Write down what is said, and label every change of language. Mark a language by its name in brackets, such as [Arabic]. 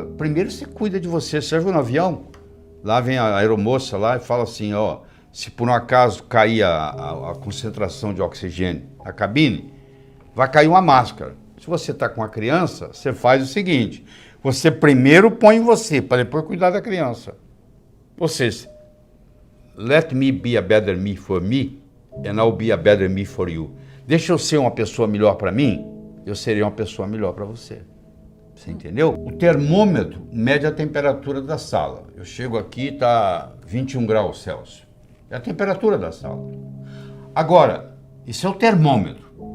[Portuguese] Primeiro você cuida de você. Você já viu no avião? Lá vem a aeromoça lá e fala assim, ó, se por um acaso cair a concentração de oxigênio na cabine, vai cair uma máscara. Se você está com uma criança, você faz o seguinte, você primeiro põe em você, para depois cuidar da criança. Ou seja, [English] let me be a better me for me, and I'll be a better me for you. [Portuguese] Deixa eu ser uma pessoa melhor para mim, eu serei uma pessoa melhor para você. Você entendeu? O termômetro mede a temperatura da sala. Eu chego aqui, está 21 graus Celsius. É a temperatura da sala. Agora, isso é o termômetro.